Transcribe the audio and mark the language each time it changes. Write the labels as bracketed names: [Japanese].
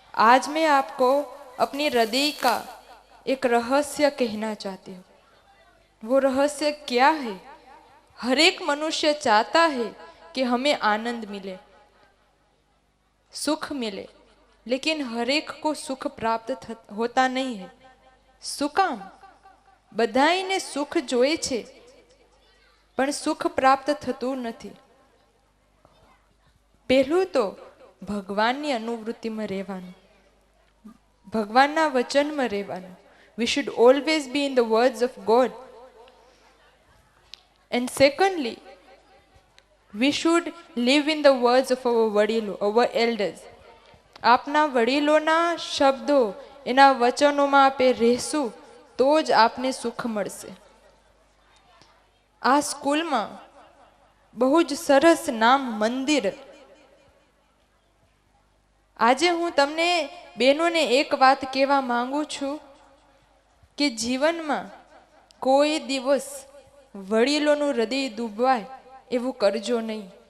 [Hindi] आज मैं आपको अपनी हृदय का एक रहस्य कहना चाहती हूँ। वो रहस्य क्या है? हर एक मनुष्य चाहता है कि हमें आनंद मिले, सुख मिले, लेकिन हर एक को सुख प्राप्त होता नहीं है। [Gujarati] શું કામ? બધાયને સુખ જોઈએ છે પણ સુખ પ્રાપ્ત થતું નથી. પહેલું તો ભગવાનની અનુવૃત્તિમાં રહેવાનું, ભગવાનના વચનમાં રહેવાનું. [English] We should always be in the words of God. And secondly, we should live in the words of our વડીલો, our elders. [Gujarati] આપના વડીલોના શબ્દો, એના વચનોમાં આપે રહેશું તો જ આપને સુખ મળશે. આ સ્કૂલમાં બહુ જ સરસ નામ મંદિર. આજે હું તમને બહેનોને એક વાત કહેવા માંગુ છું કે જીવનમાં કોઈ દિવસ વડીલોનું હૃદય ડૂબવાય એવું કરજો નહીં.